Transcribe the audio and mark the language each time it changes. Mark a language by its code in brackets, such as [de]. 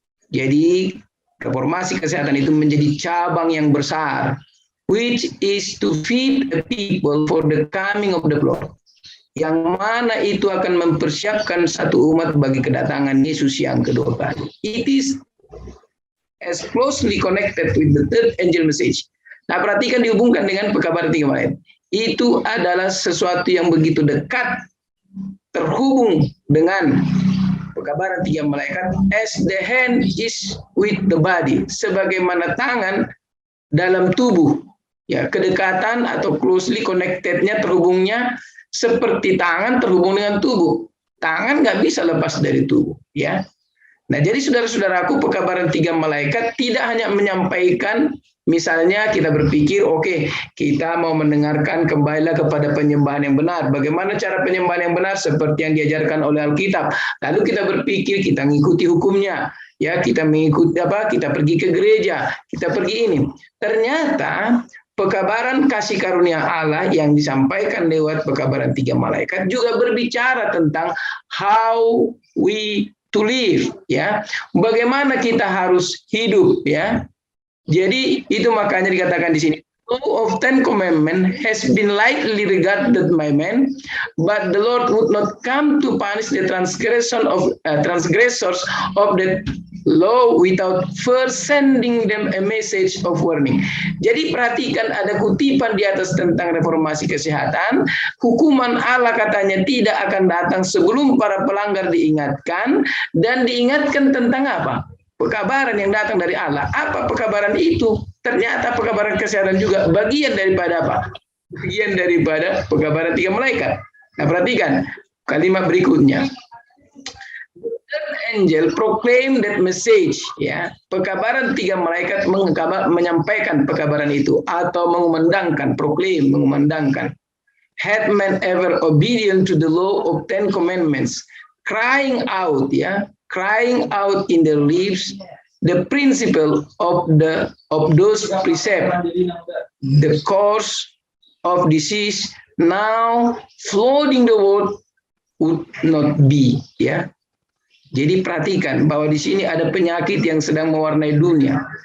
[id] Jadi reformasi kesehatan itu menjadi cabang yang besar, [en] which is to feed the people for the coming of the Lord. [id] Yang mana itu akan mempersiapkan satu umat bagi kedatangan Yesus yang kedua kali. [en] It is as closely connected with the third angel message. [id] Nah, perhatikan dihubungkan dengan pekabaran 3 malaikat. Itu adalah sesuatu yang begitu dekat terhubung dengan pekabaran 3 malaikat, [en] as the hand is with the body, [id] sebagaimana tangan dalam tubuh. Ya, kedekatan atau closely connected-nya, terhubungnya seperti tangan terhubung dengan tubuh. Tangan nggak bisa lepas dari tubuh, ya. Nah, jadi saudara-saudaraku, pekabaran 3 malaikat tidak hanya menyampaikan, misalnya kita berpikir, oke, kita mau mendengarkan kembalilah kepada penyembahan yang benar. Bagaimana cara penyembahan yang benar? Seperti yang diajarkan oleh Alkitab. Lalu kita berpikir, kita mengikuti hukumnya. Ya, kita mengikuti kita pergi ke gereja, kita pergi ini. Ternyata pekabaran kasih karunia Allah yang disampaikan lewat pekabaran 3 malaikat juga berbicara tentang [en] how we to live, [id] ya. Bagaimana kita harus hidup, ya. Jadi itu makanya dikatakan di sini, [en] law of 10 commandment has been lightly regarded by men, but the Lord would not come to punish the transgressors of the law without first sending them a message of warning. [id] Jadi perhatikan, ada kutipan di atas tentang reformasi kesehatan. Hukuman Allah katanya tidak akan datang sebelum para pelanggar diingatkan, dan diingatkan tentang apa? Pekabaran yang datang dari Allah. Apa pekabaran itu? Ternyata pekabaran kesehatan juga bagian daripada apa? Bagian daripada pekabaran 3 malaikat. Nah, perhatikan kalimat berikutnya. [en] Angel proclaim that message, [id] ya. Pekabaran 3 malaikat menyampaikan pekabaran itu atau mengumandangkan, [en] proclaim, [id] mengumandangkan. [en] Had man ever obedient to the law of 10 commandments, crying out, ya, crying out in their lips the principle of those precepts, the cause of disease now flooding the world would not be, ya. [id] Jadi perhatikan bahwa di sini ada penyakit yang sedang mewarnai dunia.